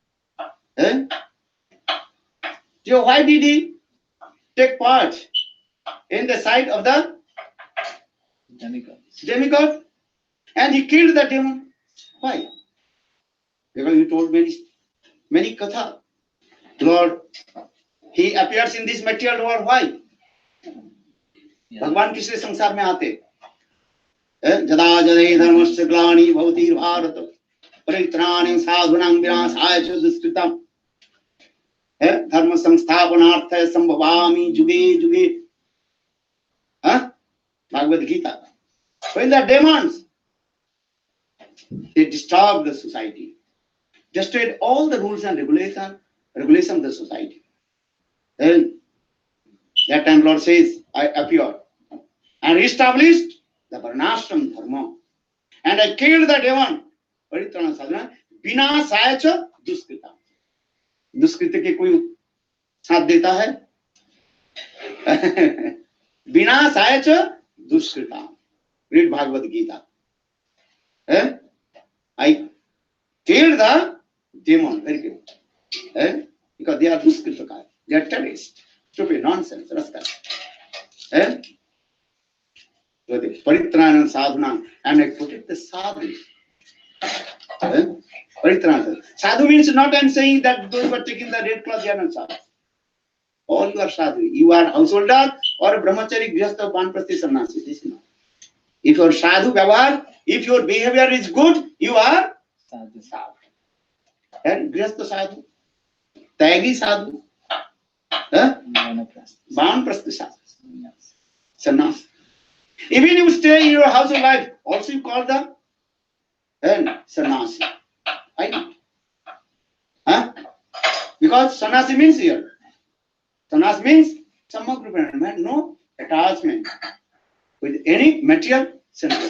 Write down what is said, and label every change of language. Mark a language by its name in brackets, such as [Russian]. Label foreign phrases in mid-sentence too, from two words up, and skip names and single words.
[English] So why did He take part in the sight of the demigod and He killed the demon? Why? Because He told many katha. Lord, He appears in this material world. Why? [Hindi] भगवान किसके संसार में आते? [Sanskrit] जदा जदे धर्मस्य ग्लानि भवति भारत परित्राणं साधूनां विनाशाय च दुष्कृतम् धर्म संस्थापनार्थाय संभवामि जुगे जुगे. [English] Bhagavad Gita. When the demons, they disturbed the society, destroyed all the rules and regulation of the society. Then that time Lord says, I appeared and established the Varnashram Dharma. And I killed the demon. [Sanskrit] परित्राण साधन विनाशाय च दुष्कृत. [Hindi] दुष्कृत के कोई साथ देता है? [Sanskrit] विनाशाय च दुष्कृता. [English] Read Bhagavad Gita. I killed the demon. Very good. Because they are duskritaka. They are terrorists. Stupid nonsense. Rascal. So they [Sanskrit] परित्राण साधन, [English] and I protect the sadhu. Paritrana. Sadhu means not I'm saying that those who are taking the red cloth, they are not sadhu. All you are sadhu. You are householder or a [Hindi] ब्रह्मचारी, गृहस्थ, बानप्रस्थी, संन्यासी. [English] This is not. If you are [Hindi] साधु व्यवहार, [English] if your behavior is good, you are sadhu. [Hindi] And गृहस्थ साधु, त्यागी साधु, बानप्रस्थी साधु, sannyasi. [English] Even you stay in your house of life, also you call the sannyasi. Why not? Because sannyasi means here. Sannyasi means samagrupa, no attachment with any material sense.